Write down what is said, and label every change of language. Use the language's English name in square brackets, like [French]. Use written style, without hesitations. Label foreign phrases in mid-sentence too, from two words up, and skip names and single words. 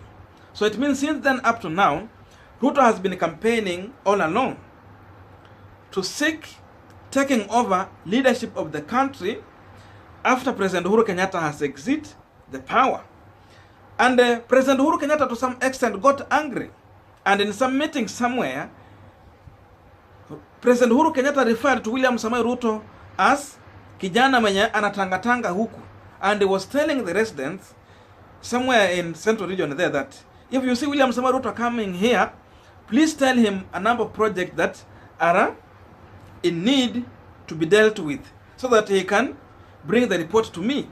[English] So it means since then up to now, Ruto has been campaigning all along to seek taking over leadership of the country after President Uhuru Kenyatta has exited the power. And President Uhuru Kenyatta to some extent got angry. And in some meeting somewhere, President Uhuru Kenyatta referred to William Samoei Ruto as [Swahili] kijana mwenye anatangatanga huku. [English] And he was telling the residents somewhere in Central Region there that if you see William Samoei Ruto coming here, please tell him a number of projects that are in need to be dealt with so that he can bring the report to me.